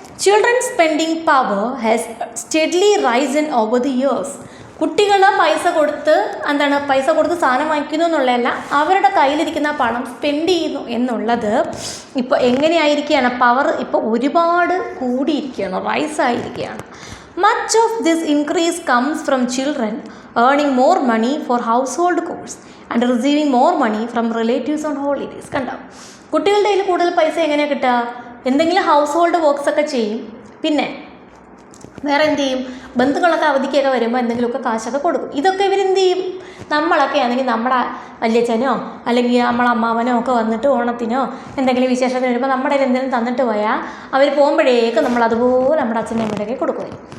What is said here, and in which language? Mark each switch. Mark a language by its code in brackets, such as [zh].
[en] Children spending power has steadily risen over the years. [ml] കുട്ടികൾ പൈസ കൊടുത്ത് സാധനം വാങ്ങിക്കുന്നു എന്നുള്ളതല്ല, അവരുടെ കയ്യിലിരിക്കുന്ന പണം സ്പെൻഡ് ചെയ്യുന്നു എന്നുള്ളത് ഇപ്പോൾ എങ്ങനെയായിരിക്കുകയാണ്? പവർ ഇപ്പോൾ ഒരുപാട് കൂടിയിരിക്കുകയാണ്, റൈസ് ആയിരിക്കുകയാണ്. [en] Much of this increase comes from children earning more money for household chores and receiving more money from relatives on holidays. [ml] കണ്ടോ, കുട്ടികളുടെ കയ്യിൽ കൂടുതൽ പൈസ എങ്ങനെയാണ് കിട്ടുക? എന്തെങ്കിലും ഹൗസ് ഹോൾഡ് വർക്ക്സ് ഒക്കെ ചെയ്യും, പിന്നെ വേറെ എന്ത് ചെയ്യും? ബന്ധുക്കളൊക്കെ അവധിക്കൊക്കെ വരുമ്പോൾ എന്തെങ്കിലുമൊക്കെ കാശൊക്കെ കൊടുക്കും. ഇതൊക്കെ ഇവരെന്ത് ചെയ്യും? നമ്മളൊക്കെ ആണെങ്കിൽ നമ്മുടെ വല്യച്ഛനോ അല്ലെങ്കിൽ നമ്മളെ അമ്മാവനോ ഒക്കെ വന്നിട്ട് ഓണത്തിനോ എന്തെങ്കിലും വിശേഷത്തിന് വരുമ്പോൾ നമ്മുടെ എന്തെങ്കിലും തന്നിട്ട് പോയാൽ അവർ പോകുമ്പോഴേക്കും നമ്മളതുപോലെ നമ്മുടെ അച്ഛൻ്റെ അമ്മയുടെയൊക്കെ കൊടുക്കും.